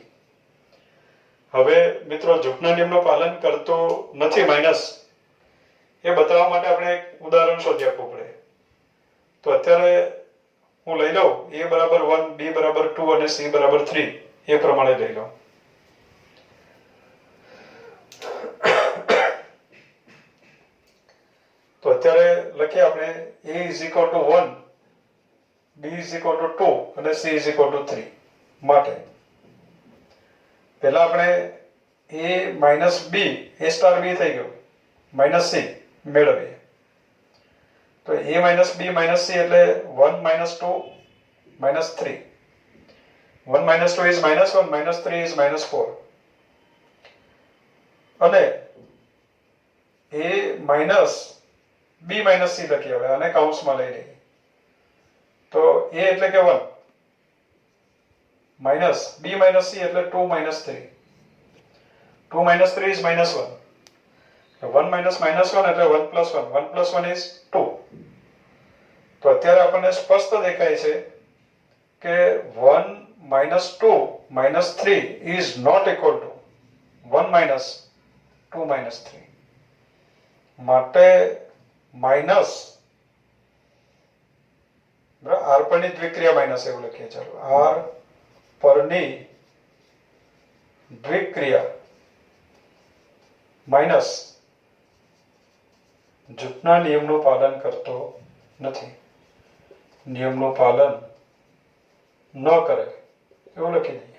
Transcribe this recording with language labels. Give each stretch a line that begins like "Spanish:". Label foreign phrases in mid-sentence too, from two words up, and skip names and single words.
Gujarati: હવે મિત્રો જૂથના નિયમનું પાલન કરતો નથી માઇનસ, એ બતાવવા માટે આપણે એક ઉદાહરણ શોધી આપવું પડે. તો અત્યારે હું લઈ લઉં A બરાબર 1, B બરાબર 2 અને C બરાબર 3 એ પ્રમાણે લઈ લઉં. તો અત્યારે લખીએ આપણે
English: A is equal to 1, B is equal to 2
Gujarati: અને
English: C is equal to 3
Gujarati: માટે પહેલા આપણે
English: A minus B A star B
Gujarati: થઈ ગયું
English: minus C
Gujarati: મેળવીએ. તો
English: A minus B minus C
Gujarati: એટલે
English: 1 minus 2 minus 3. 1 minus 2 is minus 1, minus 3 is minus 4.
Gujarati: અને
English: A minus B minus C
Gujarati: લખીએ હવે અને કૌંસમાં લઈ લઈએ. તો A એટલે કે
English: 1 minus B minus C
Gujarati: એટલે
English: 2 minus 3. 2 minus 3 is minus 1. 1 minus minus 1 એટલે 1 plus 1. 1 plus 1 is 2.
Gujarati: તો અત્યારે આપણને સ્પષ્ટ દેખાય છે કે
English: 1 minus 2 minus 3 is not equal to 1 minus 2 minus 3.
Gujarati: માટે માઇનસ R પરની દ્વિક્રિયા માઇનસ એવું લખીએ. ચાલો R પરની દ્વિક્રિયા માઇનસ જૂથના નિયમનું પાલન કરતો નથી, નિયમનું પાલન ન કરે એવું લખી દઈએ.